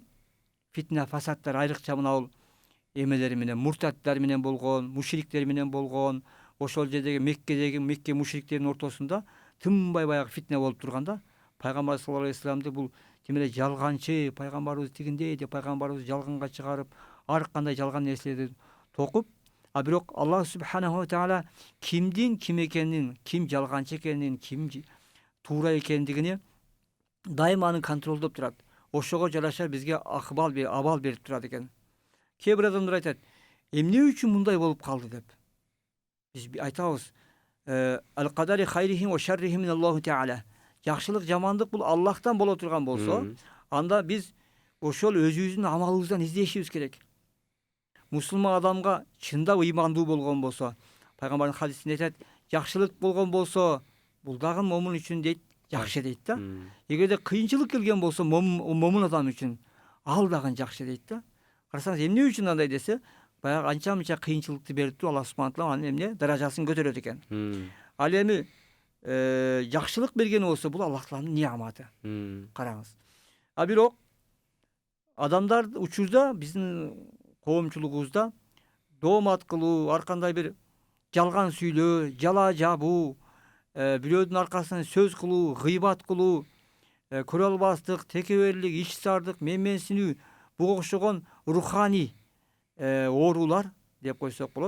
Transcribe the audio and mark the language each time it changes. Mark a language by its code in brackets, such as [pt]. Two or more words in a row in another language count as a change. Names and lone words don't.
[ky] Фитна, фасадтар айрыкча мына эмелери менен, муртаттар менен болгон, мушриктер менен болгон, ошол жердеги Мекке мушриктердин ортосунда тынбай баягы фитна болуп турганда, Пайгамбар [ar] صلى الله عليه وسلم [ky] бул тим эле жалганчы, пайгамбарыбыз тигиндей деп пайгамбарыбызды жалганга чыгарып, ар кандай жалган нерселерди токуп, бирок [ar] الله سبحانه وتعالى [ky] кимдин ким экенин, ким жалганчы экенин, ким туура экендигини дайыма аны контролдоп турат. Ошого жараша бизге абал берип турат экен. Кээ бир адамдар айтат, эмне үчүн мындай болуп калды деп. Биз айтабыз, [ar] القدر خيره وشره من الله تعالى. [ky] Жакшылык, жамандык бул Аллахтан боло турган болсо, анда биз ошол өзүбүздүн амалыбыздан издешибиз керек. Мусулман адамга чындап ыймандуу болгон болсо, пайгамбардын хадисинде айтат, жакшылык болгон болсо, бул дагы момун үчүн дейт, жакшы дейт да. Эгерде кыйынчылык келген болсо, момун адам үчүн ал дагы жакшы дейт да. Карасаңыз, эмне үчүн андай десе, баягы анча-мынча кыйынчылыкты берип туруп [ar] الله سبحانه وتعالى [ky] анын эмне даражасын көтөрөт экен. Ал эми жакшылык берген болсо, бул Аллах Тааланын неаматы. Караңыз. Бирок адамдар учурда биздин коомчулугубузда доомат кылуу, ар кандай бир жалган сүйлөө, жала жабуу, бирөөдүн аркасынан сөз кылуу, гыйбат кылуу, көрө текеберлик, ичсардык, менменсинүү, буга окшогон руханий оорулар деп койсок болот.